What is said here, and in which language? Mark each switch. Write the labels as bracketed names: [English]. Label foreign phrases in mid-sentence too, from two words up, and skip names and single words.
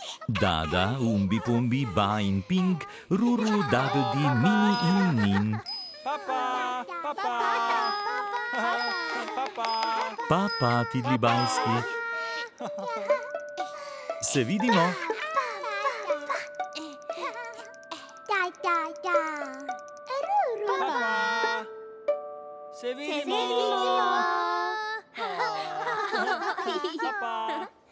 [Slovenian] Dada, Umbi Pumbi, Ba in Pink, Ruru, Dagaldi, Mini in Nin. Papa, papa, papa. Papa Tidlibajski. Se vidimo. Papa. Se vidimo. Papa.